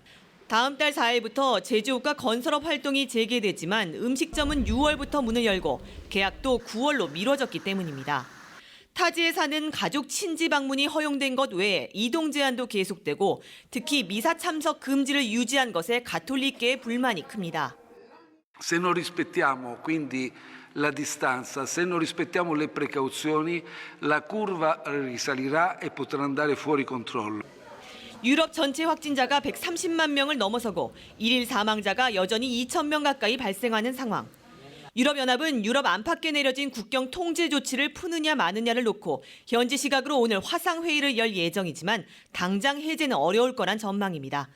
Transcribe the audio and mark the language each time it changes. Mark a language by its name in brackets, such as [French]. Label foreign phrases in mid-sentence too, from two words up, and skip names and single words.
[Korean] 다음 달 4일부터 제조업과 건설업 활동이 재개되지만 음식점은 6월부터 문을 열고 계약도 9월로 미뤄졌기 때문입니다. 타지에 사는 가족 친지 방문이 허용된 것 외에 이동 제한도 계속되고 특히 미사 참석 금지를 유지한 것에 가톨릭계의 불만이 큽니다. [Italian] Se non rispettiamo quindi la distanza, se non rispettiamo le precauzioni, la curva risalirà e potrà andare fuori controllo. [Korean] 유럽 전체 확진자가 130만 명을 넘어서고 일일 사망자가 여전히 2,000명 가까이 발생하는 상황. 유럽연합은 유럽 안팎에 내려진 국경 통제 조치를 푸느냐 마느냐를 놓고 현지 시각으로 오늘 화상회의를 열 예정이지만 당장 해제는 어려울 거란 전망입니다.